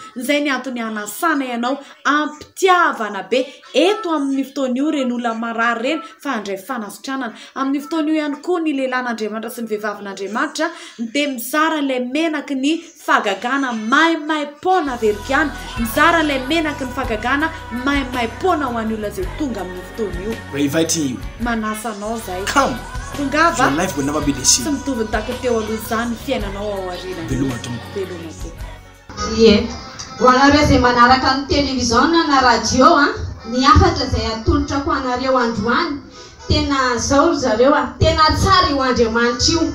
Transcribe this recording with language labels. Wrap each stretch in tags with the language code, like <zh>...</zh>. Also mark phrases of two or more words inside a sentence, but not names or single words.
<mg>Izay ny antony anasana ianao ampitiavana be eto amin'ny fotoana io reny olona marary reny fa handray fanasitranana. Amin'ny fotoana io ihany koa ny lehilahin'Andriamanitra sy ny vehivavin'Andriamanitra dia mizara ilay menaky ny fahagagana maimaimpona averikany, mizara ilay menaky ny fahagagana maimaimpona ho an'ny olona izay tonga amin'ny fotoana io.</mg> <en>We're inviting you.</en> <mg>Manasa anao zay.</mg> <en>Come.</en> <mg>Tongava.</mg> <en>Your life will never be the same.</en> <mg>Tsy mitovy ny tako teo aloha izany fiainanao ao aoriana. Veloma tompo. Veloma tompo. Ie. Ho anareo izay manaraka ny télévision na radio ny afatra izay atolotra ho anareo androany. Tena zao zareo tena tsara io Andriamanitra io.</mg>